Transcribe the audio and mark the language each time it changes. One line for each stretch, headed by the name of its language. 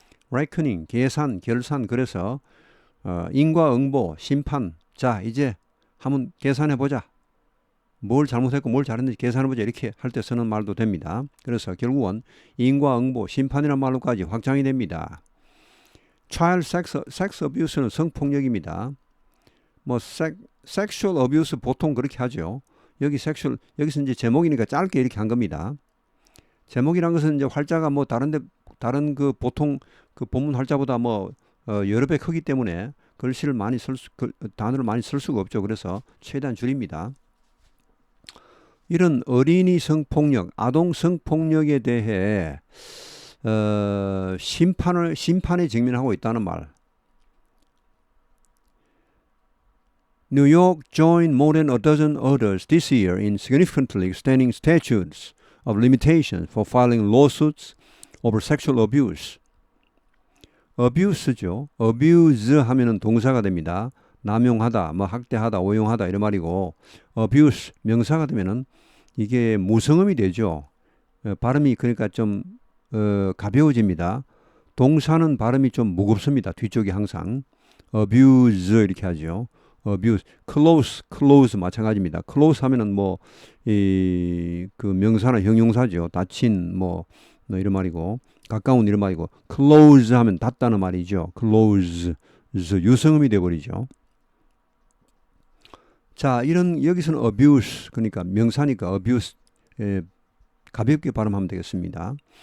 Korean: reckoning 계산, 결산. 그래서 인과응보, 심판. 자, 이제 한번 계산해 보자. 뭘 잘못했고 뭘 잘했는지 계산해 보자. 이렇게 할 때 쓰는 말도 됩니다. 그래서 결국은 인과응보, 심판이라는 말로까지 확장이 됩니다.
English: child sex abuse
Korean: 는 성폭력입니다. 뭐 sexual abuse 보통 그렇게 하죠. 여기서 이제 제목이니까 짧게 이렇게 한 겁니다. 제목이란 것은 이제 활자가 뭐 다른 그 보통 그 본문 활자보다 뭐 여러 배 크기 때문에 글씨를 많이 단어를 많이 쓸 수가 없죠. 그래서 최대한 줄입니다. 이런 어린이 성폭력, 아동 성폭력에 대해 심판에 직면하고 있다는 말.
English: New York joined more than a dozen others this year in significantly extending statutes of limitations for filing lawsuits over sexual abuse.
Korean: abuse죠. abuse 하면은 동사가 됩니다. 남용하다, 뭐 학대하다, 오용하다 이런 말이고 abuse 명사가 되면은 이게 무성음이 되죠. 발음이 그러니까 좀 가벼워집니다. 동사는 발음이 좀 무겁습니다. 뒤쪽이 항상 abuse 이렇게 하죠. abuse, close 마찬가지입니다. close 하면은 뭐 그 명사나 형용사죠. 닫힌 뭐 이런 말이고 가까운 이런 말이고 close 하면 닫다는 말이죠. close 유성음이 돼 버리죠. 자, 이런 여기서는 abuse 그러니까 명사니까 abuse 가볍게 발음하면 되겠습니다.